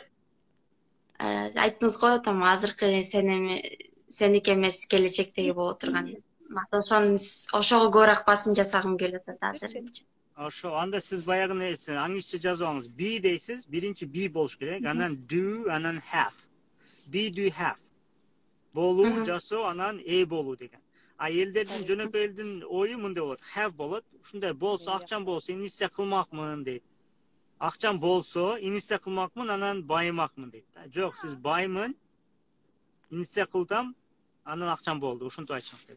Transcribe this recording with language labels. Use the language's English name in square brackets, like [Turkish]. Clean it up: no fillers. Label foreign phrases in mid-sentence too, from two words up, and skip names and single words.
[Kyrgyz] Айттыңыз го, там азыркы сеники эмес, келечектеги боло турган. Ошого көбүрөөк басым жасагым келип атат азырынча. Ошо, анда сиз баягы англисче жазып алыңыз. Be дейсиз, биринчи be болуш керек, анан do, анан have. [English] Be, do, have. [Kyrgyz] Болуу, жасоо, анан болуу деген. А элдердин, жөнөкөй элдин ою мындай болот. Have болот. Ушундай болсо, акчам болсо, инвестиция кылмакмын дейт. Акчам болсо, инвестиция кылмакмын, анан байымакмын дейт. Жок, сиз баймын, инвестиция кылдым, анан акчам болду. Ушинтип айтышыңыз керек.